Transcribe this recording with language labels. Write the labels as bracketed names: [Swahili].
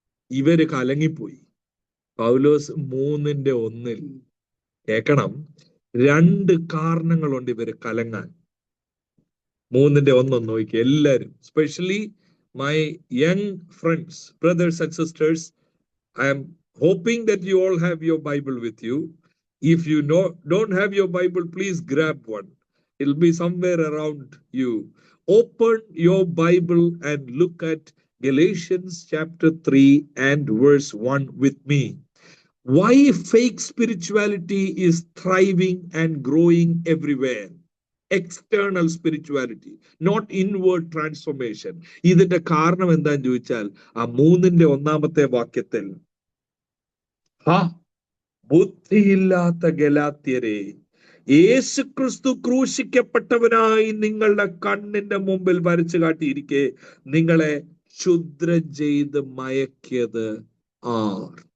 [Malayalam] ഇവര് കലങ്ങിപ്പോയി. പൗലോസ് 3:1 കേക്കണം, 2 കാരണങ്ങളുണ്ട് ഇവര് കലങ്ങാൻ. [English] 3:1 [Malayalam] നോക്കി എല്ലാരും, [English] Specially my young friends, brothers and sisters. I am hoping that you all have your Bible with you. If you don't have your Bible, please grab one. It'll be somewhere around you. Open your Bible and look at Galatians chapter 3 and verse 1 with me. Why fake spirituality is thriving and growing everywhere. External spirituality, not inward transformation. [Malayalam] ഇതിന്റെ കാരണം എന്താന്ന് ചോദിച്ചാൽ ആ 3:1 വാക്യത്തിൽ, ബുദ്ധിയില്ലാത്ത ഗലാത്യരെ, യേശുക്രിസ്തു ക്രൂശിക്കപ്പെട്ടവനായി നിങ്ങളുടെ കണ്ണിന്റെ മുമ്പിൽ വരച്ചു കാട്ടിയിരിക്കെ നിങ്ങളെ ക്ഷുദ്രം ചെയ്ത് മയക്കിയത് ആർ?